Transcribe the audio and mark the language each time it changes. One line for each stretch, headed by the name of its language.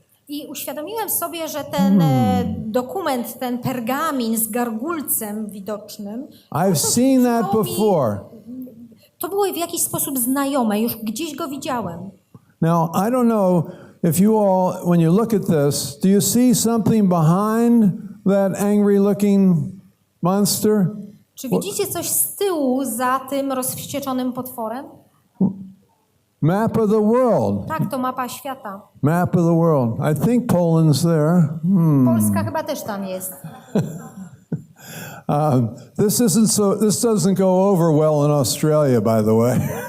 Polish: I uświadomiłem sobie, że ten dokument, ten pergamin z gargulcem widocznym,
English: I've seen that before.
Polish: To było w jakiś sposób znajome, już gdzieś go widziałem.
English: Now, I don't know if you all, when you look at this, do you see something behind that angry-looking monster?
Polish: Czy widzicie coś z tyłu za tym rozwścieczonym potworem?
English: Map of the world.
Polish: Tak, to mapa świata.
English: Map of the world. I think Poland's there.
Polish: Polska chyba też tam jest.
English: This doesn't go over well in Australia, by the way.